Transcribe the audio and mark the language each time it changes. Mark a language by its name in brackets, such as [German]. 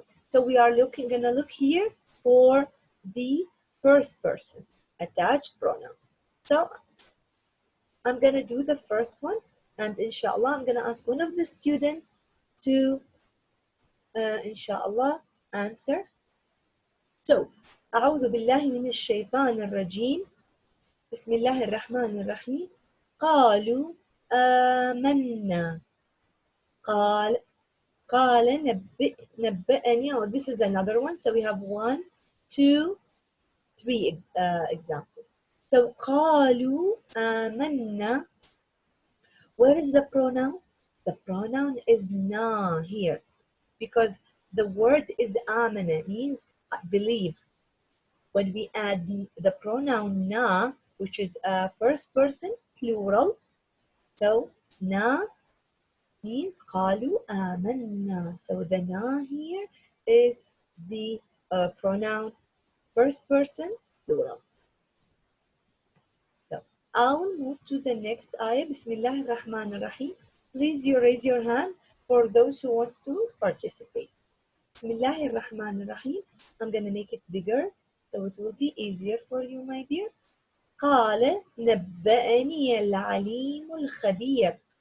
[English] So we are gonna look here for the first person attached pronouns. So I'm gonna do the first one, and inshallah I'm gonna ask one of the students to inshallah answer. [Arabic] So أعوذ بالله من الشيطان الرجيم بسم الله الرحمن الرحيم قالوا آمنا قال نبأني. [English] Oh, this is another one. So we have 1, 2, 3 examples. [Arabic] So قالوا آمنا. [English] Where is the pronoun? The pronoun is na here because the word is amana, means believe. When we add the pronoun na, which is a first person plural, so na means [Arabic] قالوا آمنا. [English] So the na here is the pronoun first person plural. So I will move to the next ayah. Bismillah ar-Rahman ar-Rahim. Please you raise your hand for those who want to participate. Bismillah ar-Rahman ar-Rahim. I'm going to make it bigger so it will be easier for you, my dear. [Arabic] قال نبأني العليم الخبير.